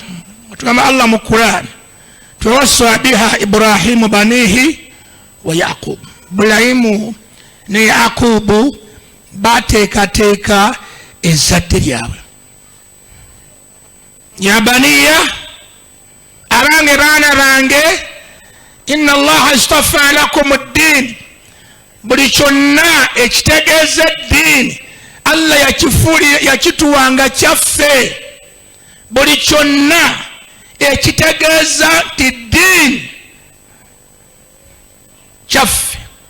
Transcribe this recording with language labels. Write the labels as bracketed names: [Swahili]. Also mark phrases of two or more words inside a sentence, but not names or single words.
[Ganda] Tugamba Allah mu Quran [Arabic] ووصى بها إبراهيم بنيه ويعقوب. [Ganda] Bulayimu ne Yaqubu bateekateeka ezzadde lyabwe. [Arabic] يا بني [Ganda] abange baana bange [Arabic] إن الله اصطفى لكم الدين. [Ganda] Buli kyonna ekitegeeza eddiini Allah yakituwanga kyaffe. Buli kyonna ekitegeeza nti ddiini kyaffe.